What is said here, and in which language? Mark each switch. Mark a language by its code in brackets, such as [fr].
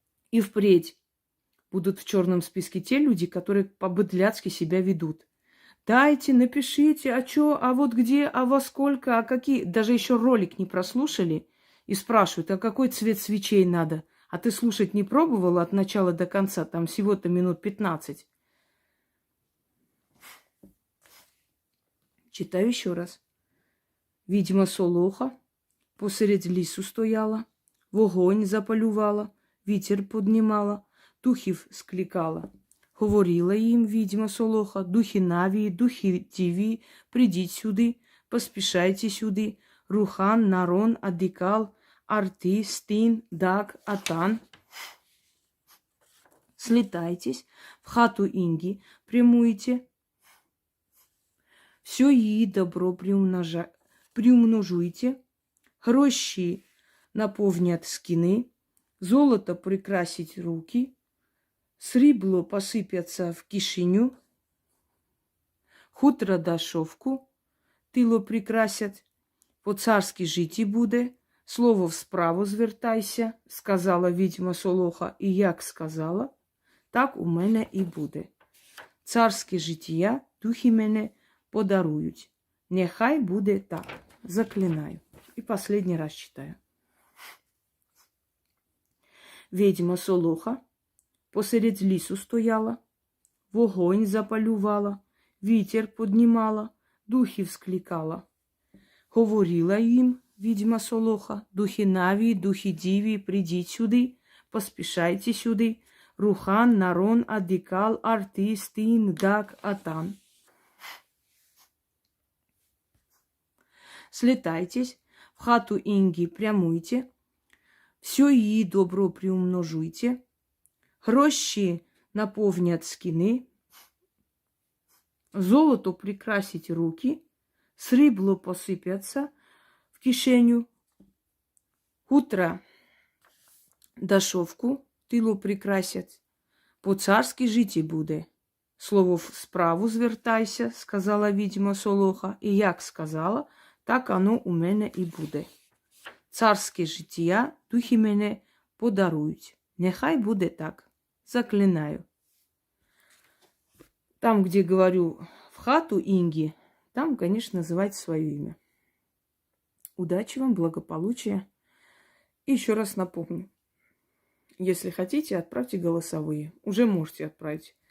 [ru] И впредь будут в черном списке те люди, которые по-быдляцки себя ведут. Дайте, напишите, а что, а вот где, а во сколько, а какие. Даже еще ролик не прослушали и спрашивают, а какой цвет свечей надо. А ты слушать не пробовала от начала до конца, там всего-то минут 15. Читаю еще раз. [uk] Відьма Солоха посеред лісу стояла, вогонь запалювала, вітер піднімала, духів скликала. Говорила їм відьма Солоха: духи Навії, духи Тіві, придіть сюди, поспішайте сюди. Рухан, Нарон, Адикал, Арти, Стин, Даг, Атан. Слетайтесь, в хату Инги прямуйте. Все її добро приумножуйте. Гроші наповнять скини, золото прикрасить руки, срібло посипеться в кишеню, хутро да шовку, тило прикрасять, по-царськи житті буде, слово в справу звертайся, сказала відьма Солоха, і як сказала, так у мене і буде. Царське життя духи мене подарують. Нехай буде так. Заклинаю. [ru] И последний раз читаю. [uk] Ведьма Солоха посеред лісу стояла, вогонь запалювала, вітер піднімала, духів скликала. Говорила їм відьма Солоха: духи Навії, духи Діві, придіть сюди, поспішайте сюди. Рухан, Нарон, Адикал, Арти, Стин, Даг, Атан. Слетайтесь, в хату Инги прямуйте, все її добро приумножуйте, гроші наповнять скини, золото прикрасить руки, срібло посипеться в кишеню, хутро да шовку тило прикрасять, по-царськи житті буде. Слово в справу звертайся, сказала відьма Солоха, і як сказала, так воно у мене і буде. Царське життя духи мене подарують. Нехай буде так. Заклинаю. [ru] Там, где говорю в хату Инги, там, конечно, называйте свое имя. Удачи вам, благополучия. И еще раз напомню. Если хотите, отправьте голосовые. Уже можете отправить.